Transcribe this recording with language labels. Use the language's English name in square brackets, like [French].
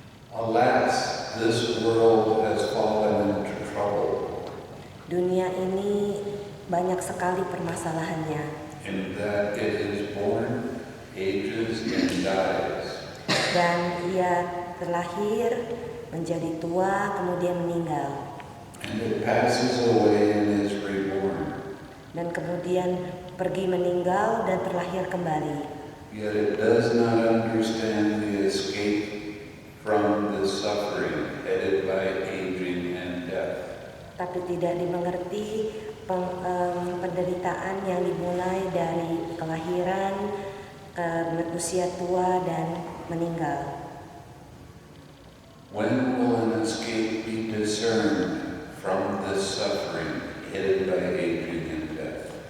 [English] alas, this world has fallen into trouble, [Indonesian] dunia ini banyak sekali permasalahannya, [English] in that it is born, ages, and dies. [Indonesian] dan ia terlahir, menjadi tua, kemudian meninggal, [English] And it passes away and is reborn. [Indonesian] dan kemudian pergi meninggal dan terlahir kembali. [English] Yet it does not understand the escape from the suffering headed by aging and death. [Indonesian] Tapi tidak dimengerti penderitaan yang dimulai dari kelahiran, usia tua, dan meninggal. [English] When will an escape be discerned from this suffering headed by aging and death?